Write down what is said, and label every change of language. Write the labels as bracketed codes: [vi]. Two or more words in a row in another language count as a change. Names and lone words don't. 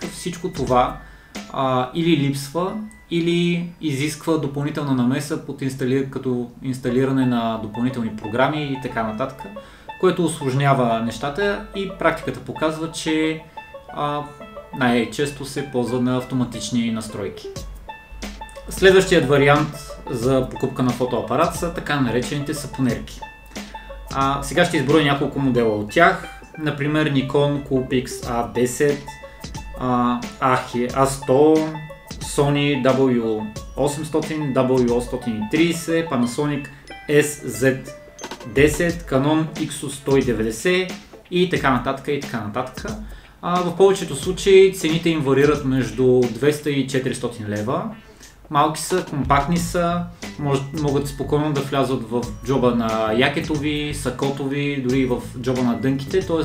[bg] Всичко това или липсва, или изисква допълнителна намеса като инсталиране на допълнителни програми и така нататък, което усложнява нещата и практиката показва, че най-често се ползва на автоматични настройки. Следващият вариант за покупка на фотоапарат са така наречените сапонерки. Сега ще изброя няколко модела от тях, например Nikon Coolpix A10, A100, Sony W800, W830, Panasonic SZ10, Canon XU190 и така нататък и така нататък. В повечето случаи цените им варират между 200 и 400 лева. Малки са, компактни са, могат спокойно да влязат в джоба на якето ви, сакото ви, дори в джоба на дънките, т.е.